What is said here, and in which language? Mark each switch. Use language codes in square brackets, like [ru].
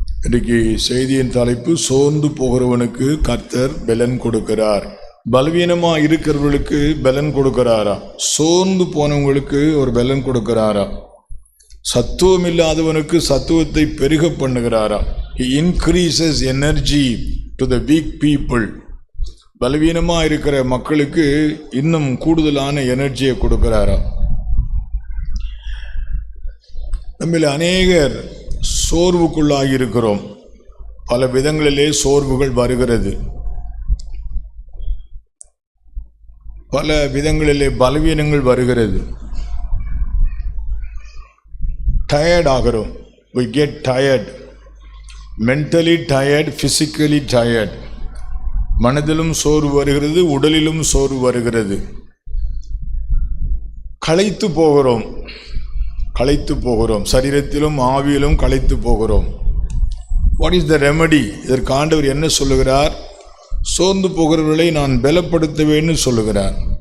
[ta] இன்றைக்கு செய்தியின் தலைப்பு, சோர்ந்து போகிறவனுக்கு கர்த்தர் பலன் கொடுக்கிறார். பலவீனமா இருக்கிறவர்களுக்கு பலன் கொடுக்கிறாரா? சோர்ந்து போனவங்களுக்கு ஒரு பலன் கொடுக்கிறாரா? சத்துவம் இல்லாதவனுக்கு சத்துவத்தை பெருக பண்ணுகிறாரா? [en] He increases energy to the weak people. [ta] பலவீனமா இருக்கிற மக்களுக்கு இன்னும் கூடுதலான எனர்ஜியை கொடுக்கிறாரா? நம்மில் அநேகர் சோர்வுக்குள்ளாகி இருக்கிறோம். பல விதங்களிலே சோர்வுகள் வருகிறது. பல விதங்களிலே பலவீனங்கள் வருகிறது. டயர்ட் ஆகிறோம். [en] we get tired, mentally tired, physically tired. [ta] மனதிலும் சோர்வு வருகிறது, உடலிலும் சோர்வு வருகிறது. களைத்து போகிறோம், சரீரத்திலும் ஆவியிலும் களைத்து போகிறோம். [en] what is the remedy? [ta] இதற்கு ஆண்டவர் என்ன சொல்லுகிறார்? சோர்ந்து போகிறவர்களை நான் பலப்படுத்துவேன்னு சொல்லுகிறார்.